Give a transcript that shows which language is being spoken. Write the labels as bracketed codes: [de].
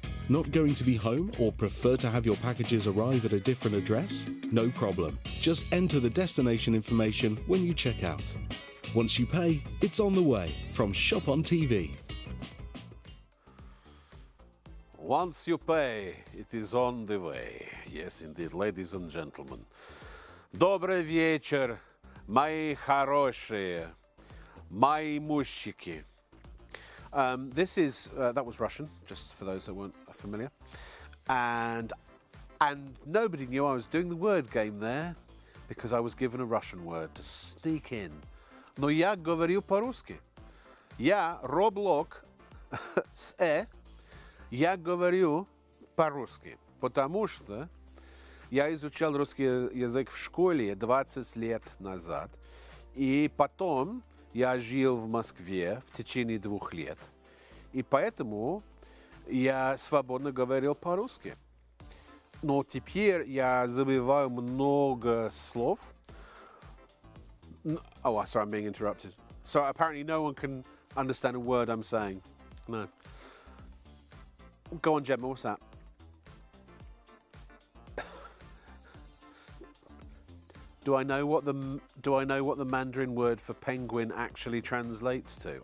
[en] Not going to be home or prefer to have your packages arrive at a different address? No problem. Just enter the destination information when you check out. Once you pay, it's on the way from ShopOnTV. Once you pay, it is on the way. Yes, indeed, ladies and gentlemen. [ru] Добрый вечер, мои хорошие, мои мужчики. [en] That was Russian, just for those that weren't familiar. And nobody knew I was doing the word game there because I was given a Russian word to sneak in. [ru] Но я говорю по-русски. Я Роблок с я говорю по-русски, потому что я изучал русский язык в школе 20 лет назад, и потом я жил в Москве в течение 2 лет, и поэтому я свободно говорил по-русски. Но теперь я забываю много слов. [en] Oh, sorry, I'm being interrupted. So apparently no one can understand a word I'm saying. No. Go on, Gemma, what's that? Do I know what the Mandarin word for penguin actually translates to?